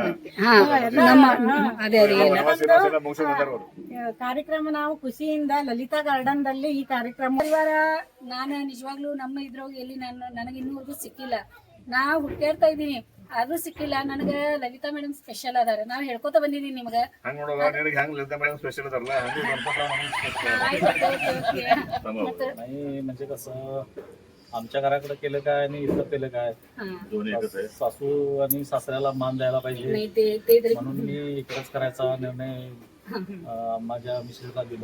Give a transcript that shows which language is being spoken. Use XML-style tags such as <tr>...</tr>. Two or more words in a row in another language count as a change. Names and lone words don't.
<kn>ಕಾರ್ಯಕ್ರಮ ನಾವು ಖುಷಿಯಿಂದ ಲಲಿತಾ ಗಾರ್ಡನ್ ದಲ್ಲಿ ಈ ಕಾರ್ಯಕ್ರಮ. ನಾನು ನಿಜವಾಗ್ಲೂ ನಮ್ಮ ಇದ್ರೊಳಗೆ ಎಲ್ಲಿ ನನಗೆ ಇನ್ನೂವರೆಗೂ ಸಿಕ್ಕಿಲ್ಲ. ನಾ ಹುಡ್ಕಾಡ್ತಾ ಇದ್ದೀನಿ, ಅದು ಸಿಕ್ಕಿಲ್ಲ. ನನಗೆ ಲಲಿತಾ ಮೇಡಮ್ ಸ್ಪೆಷಲ್ ಅದಾರ. ನಾವ್ ಹೇಳ್ಕೊತ ಬಂದಿದೀನಿ ನಿಮ್ಗ.</kn> <mr>म्हणजे कसं आमच्या घराकडे केलं काय आणि इथं केलं काय, सासू आणि सासऱ्याला मान द्यायला पाहिजे म्हणून मी इकडेच करायचा निर्णय माझ्या मिसेसला दिलो.</mr>